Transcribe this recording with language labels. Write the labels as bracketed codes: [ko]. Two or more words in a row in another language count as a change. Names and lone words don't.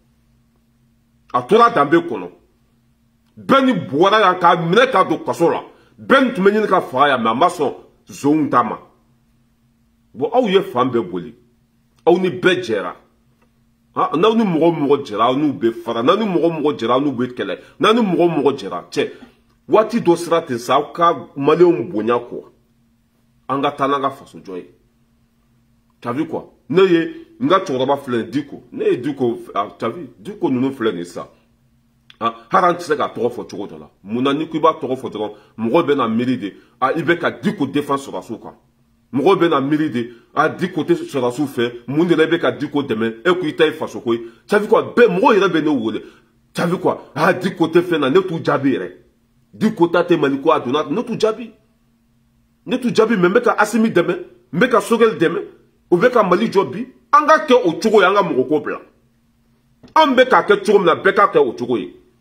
[bm] a tora danbe kɔnɔ bɛɛ ni bɔra yan k'a minɛ ka don kaso la bɛɛ nin tun bɛ ɲini ka faga yan mais a ma sɔn zonw ta ma bon aw ye fan bɛɛ boli aw ni bɛɛ jɛra n'aw ni mɔgɔ mɔgɔ jɛra aw n'u bɛ fara n'aw ni mɔgɔ mɔgɔ jɛra aw n'u bɛ kɛlɛ n'aw ni mɔgɔ mɔgɔ jɛra cɛ waati dɔ sera ten sa aw ka maliyɛnw bonya kɔ an ka taa n'an ka faso jɔ ye [fr] t'as vu quoi [bm] ne ye n ka cɛkɔrɔba filɛ nin Diko ne ye Diko [fr] t'as vu [bm] Diko ninnu filɛ nin sisan hali an tɛ se ka tɔgɔ fɔ cogo dɔ la munna ni ko i b'a tɔgɔ fɔ dɔrɔn mɔgɔw bɛ na miiri de i bɛ ka Diko défend sɔrɔsiw kan mɔgɔw bɛ na miiri de Diko tɛ sɔrɔsiw fɛ mun de la i bɛ ka Diko dɛmɛ e ko i ta ye faso ko ye [fr] t'as vu quoi [bm] bɛɛ mɔgɔw yɛrɛ bɛ ne wele [fr] t'as vu quoi [bm] Diko tɛ fɛn na ne t'u jaabi yɛrɛ Diko ta tɛ Mali ko a donna ne t'u jaabi mais n bɛ ka Asimi dɛmɛ n bɛ ka Sogɛli dɛmɛ o bɛ ka Mali jɔ bi an ka kɛ o cogo ye an ka mɔgɔ ko bila an bɛ k'a kɛ cogo min na bɛɛ ka kɛ o cogo ye